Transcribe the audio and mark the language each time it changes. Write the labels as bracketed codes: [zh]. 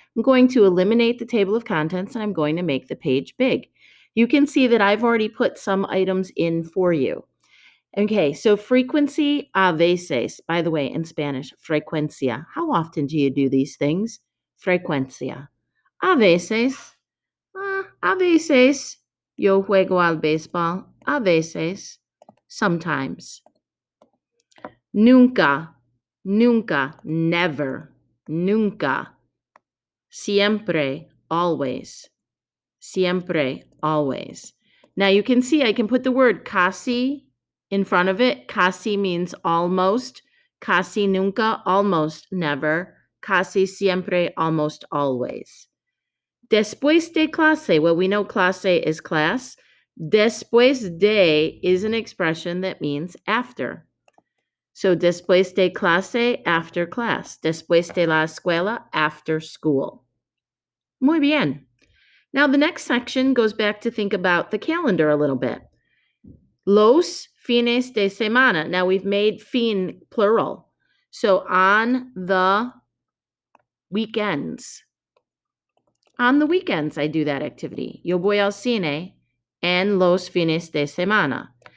[en] I'm going to eliminate the table of contents and I'm going to make the page big. You can see that I've already put some items in for you. Okay, so frequency, [es] a veces. [en] By the way, in Spanish, frecuencia. How often do you do these things? [es] Frecuencia. A veces, a veces, yo juego al béisbol. A veces, [en] sometimes. [es] Nunca, nunca, [en] never, [es] nunca. Siempre, [en] always. [es] Siempre, always. [en] Now you can see I can put the word casi in front of it. Casi means almost. [es] Casi nunca, [en] almost never. [es] Casi siempre, [en] almost always. [es] Después de clase, [en] well, we know clase is class. Después de is an expression that means after. So [es] después de clase, [en] after class. [es] Después de la escuela, [en] after school. [es] Muy bien. [en] Now, the next section goes back to think about the calendar a little bit. [es] Los fines de semana. [en] Now, we've made fin plural. So, on the weekends. On the weekends, I do that activity. [es] Yo voy al cine en los fines de semana.